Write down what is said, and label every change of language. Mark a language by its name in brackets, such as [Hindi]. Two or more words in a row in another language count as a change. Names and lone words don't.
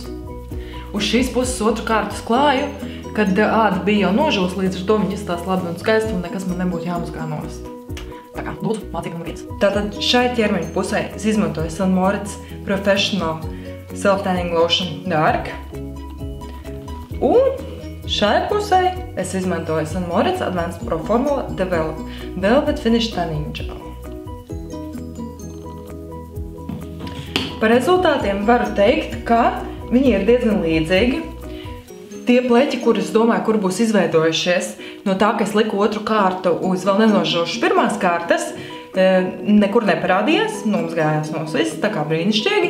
[Latvian] Uz šīs puses otru kārtu klāju, kad āda bija jau nožūs, līdz ar to viņi izstās labi un skaisti un nekas man nebūtu jāmazgā nost. Tā kā, lūdzu, mācību numur 1. Tātad šai ķermeņa pusē es izmantoju St. Moritz Professional Self-Tanning Lotion Dark. Un šai pusē es izmantoju St. Moritz Advanced Pro Formula Develop Velvet Finish Tanning Gel. Par rezultātiem varu teikt, ka viņi ir diezgan līdzīgi. Tie pleķi, kurus domāju, kur būs izveidojušies no tā, ka es liku otru kārtu uz vēl nenožošu pirmās kārtas, nekur neparādījās, nomazgājās no viss, tā kā brīnišķīgi.